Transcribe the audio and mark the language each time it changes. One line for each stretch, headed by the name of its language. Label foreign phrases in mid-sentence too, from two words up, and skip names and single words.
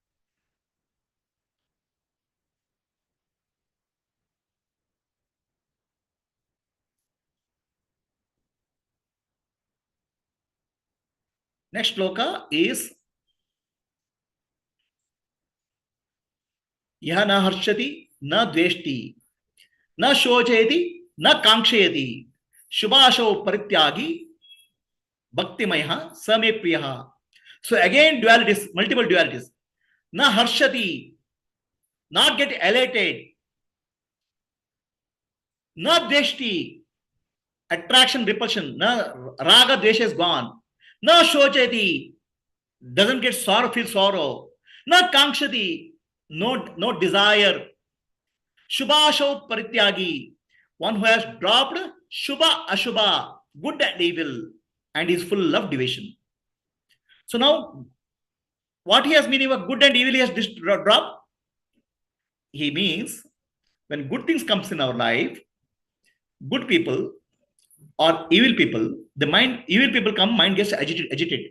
English: Next shloka is
Sanskrit: Yaha na harshati, na dveshti, na shochayati, na kankshayati, shubhasho parityagi, bhaktimayha, same priyaha.
English: So again dualities, multiple dualities.
Sanskrit: Na harshati,
English: not get elated.
Sanskrit: Na dveshti,
English: attraction, repulsion.
Sanskrit: Na raga, dvesha
English: is gone.
Sanskrit: Na shochati,
English: doesn't get sorrow, feel sorrow.
Sanskrit: Na kankshati,
English: no desire.
Sanskrit: Shubhasho parityagi,
English: one who has dropped
Sanskrit: shubha ashubha,
English: good and evil, and is full of devotion. So now, what he has meaning of good and evil he has dropped? He means when good things comes in our life, good people or evil people, the mind, evil people come, mind gets agitated.